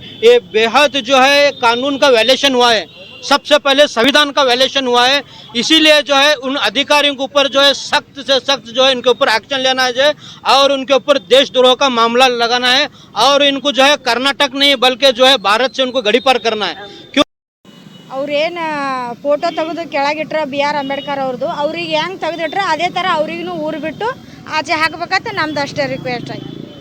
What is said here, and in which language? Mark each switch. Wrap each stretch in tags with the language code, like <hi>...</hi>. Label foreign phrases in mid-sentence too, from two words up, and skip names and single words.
<hi>ये बेहद जो है कानून का वायलेशन हुआ है, सबसे पहले संविधान का वायलेशन हुआ है। इसीलिए जो है उन अधिकारियों के ऊपर जो है सख्त से सख्त जो है इनके ऊपर एक्शन लेना है और उनके ऊपर देशद्रोह का मामला लगाना है और इनको जो है कर्नाटक नहीं बल्कि जो है भारत से उनको गड़ी पार करना है। क्यों</hi> <kn>ಅವ್ರೇನು ಫೋಟೋ ತೆಗೆದು ಕೆಳಗಿಟ್ರ BR ಅಂಬೇಡ್ಕರ್ ಅವ್ರದ್ದು, ಅವ್ರಿಗೆ ಹೆಂಗೆ ತೆಗೆದಿಟ್ರೆ ಅದೇ ಥರ ಅವ್ರಿಗೂ ಊರು ಬಿಟ್ಟು ಆಚೆ ಹಾಕ್ಬೇಕಂತ ನಮ್ದು ಅಷ್ಟೇ ರಿಕ್ವೆಸ್ಟ್ ಆಗಿ.</kn>